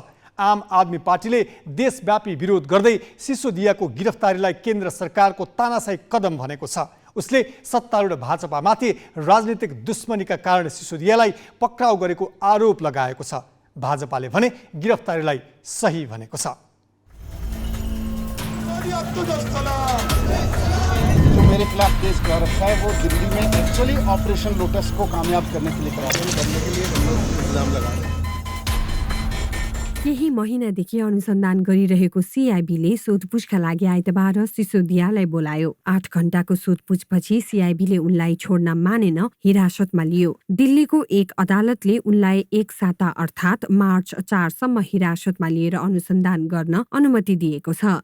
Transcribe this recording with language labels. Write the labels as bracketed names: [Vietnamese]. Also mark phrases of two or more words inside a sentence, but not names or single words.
[Nepali] आम आदमी पार्टीले देशव्यापी विरोध गर्दै सिसोदियाको गिरफ्तारीलाई केन्द्र सरकारको तानाशाही कदम भनेको छ। उसले सत्तारूढ भाजपामाथि राजनीतिक दुश्मनीका कारण सिसोदियालाई पक्राउ गरेको आरोप लगाएको छ। भाजपाले भने गिरफ्तारीलाई सही भनेको छ। [Hindi] जो मेरे खिलाफ केस कर रखा है वो दिल्ली में एक्चुअली ऑपरेशन लोटस को कामयाब करने के लिए इल्जाम लगा रहे हैं। [Nepali] केही महिनादेखि अनुसन्धान गरिरहेको सिआइबीले सोधपुछका लागि आइतबार सिसोदियालाई बोलायो। 8 घण्टाको सोधपुछपछि सिआइबीले उनलाई छोड्न मानेन, हिरासतमा लियो। दिल्लीको एक अदालतले उनलाई एक साता अर्थात् मार्च 4 सम्म हिरासतमा लिएर अनुसन्धान गर्न अनुमति दिएको छ।